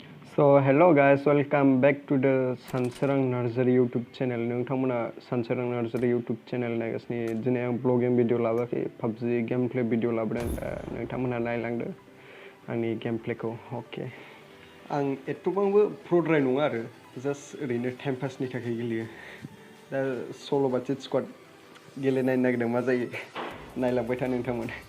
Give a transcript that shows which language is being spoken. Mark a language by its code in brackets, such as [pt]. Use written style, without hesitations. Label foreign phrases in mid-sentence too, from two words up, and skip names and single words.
[en] So hello guys, welcome back to the SANSWRANG NARZARY YouTube channel. [brx] नोंथांमोना SANSWRANG NARZARY YouTube channel नायगासिनो दिनै आं [en] blogging video [brx] लाबोयाखै PUBG [en] game play video [brx] लाबोदों नोंथांमोना नायलांदो आंनि [en] game playखौ [brx] ओके आं एथबांबो प्र'द्राय नङा आरो जास्ट ओरैनो [en] time passनि [brx] थाखाय गेलेयो दा सल' बाटिट स्क्वाड गेलेनायनो नागिरदों मा जायो नायलांबाय था नोंथांमोन